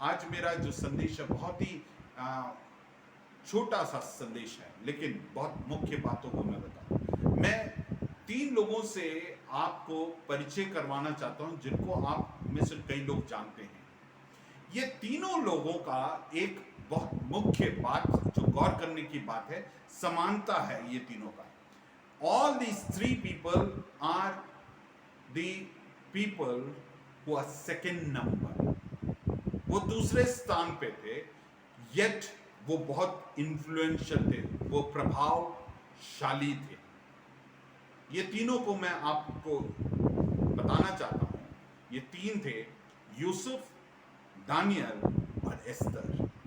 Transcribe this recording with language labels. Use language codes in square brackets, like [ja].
[hi] आज मेरा जो संदेश है बहुत ही छोटा सा संदेश है, लेकिन बहुत मुख्य बातों को मैं बताऊं। मैं 3 लोगों से आपको परिचय करवाना चाहता हूं जिनको आप में से कई लोग जानते हैं। ये तीनों लोगों का एक बहुत मुख्य बात जो गौर करने की बात है, समानता है ये तीनों का। [en] All these 3 people are the people who are second number. [hi] वो दूसरे स्थान पे थे, yet वो बहुत इन्फ्लुएंशियल थे, वो प्रभावशाली थे। ये तीनों को मैं आपको बताना चाहता हूं। ये 3 थे, यूसुफ, दानियल और एस्तर।